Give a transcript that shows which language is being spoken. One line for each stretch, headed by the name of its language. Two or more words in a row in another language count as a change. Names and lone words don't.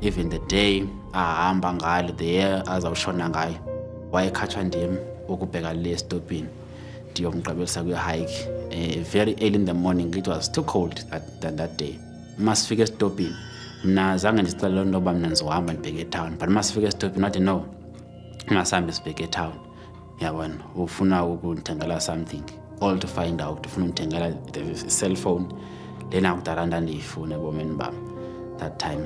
English: Even the day
Xhosa: ahamba ngalo,
English: the year
Xhosa: azawushona ngayo, wayekhatshwa ndim ukubheka le stopini ndiyomgqibelisa kwi-hike.
English: Very early in the morning, it was too cold that day.
Xhosa: Masifika estopini, mna zange ndicela into yoba mna ndizohamba ndibheke etown, but masifika estopini wathi no, masihambe sibheke etown. Yabona, ufuna ukundithengela
English: something, all to find out,
Xhosa: ufuna undithengela
English: the cell phone
Xhosa: lena kudala ndandiyifuna ebomini bam
English: that time.